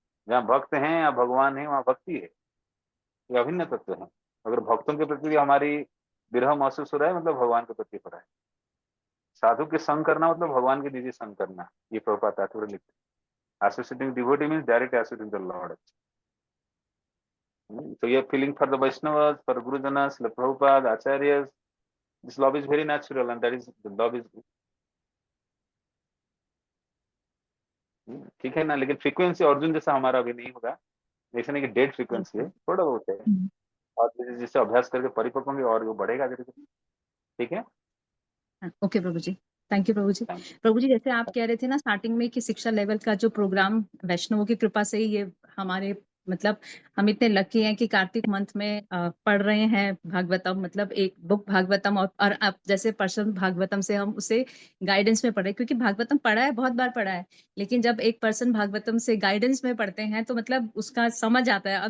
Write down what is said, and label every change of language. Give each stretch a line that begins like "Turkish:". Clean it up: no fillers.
Hindi: जहाँ भक्त हैं या भगवान है वहाँ भक्ति है, ये अभिन्न तत्व है। अगर भक्तों के प्रति हमारी विरह महसूस हो रहा है, मतलब भगवान के प्रति हो रहा है। साधु के संग करना मतलब भगवान के निजी संग करना, ये प्रभुपाद ठाकुर लिखते हैं।
English: Associating devotee means direct associating the Lord. So your feeling for the Vaishnavas, for Gurujanas, the Prabhupada, Acharyas, this love is very natural, and that is the love is
Hindi: ठीक है ना। लेकिन फ्रीक्वेंसी अर्जुन जैसा हमारा अभी नहीं होगा, ऐसा नहीं कि डेड फ्रीक्वेंसी है, थोड़ा बहुत है। और जिससे अभ्यास करके परिपक्व होंगे और वो बढ़ेगा धीरे धीरे। ठीक है, okay Prabhu ji, thank you प्रभु जी। प्रभु जी, जैसे आप कह रहे थे ना स्टार्टिंग में कि शिक्षा लेवल का जो प्रोग्राम वैष्णवों की कृपा से ही ये हमारे मतलब हम इतने लकी हैं कि कार्तिक मंथ में पढ़ रहे हैं भागवतम, मतलब एक बुक भागवतम, और अब जैसे पर्सन भागवतम से हम उसे गाइडेंस में पढ़ रहे हैं, क्योंकि भागवतम पढ़ा है, बहुत बार पढ़ा है, लेकिन जब एक पर्सन भागवतम से गाइडेंस में पढ़ते हैं तो मतलब उसका समझ आता है।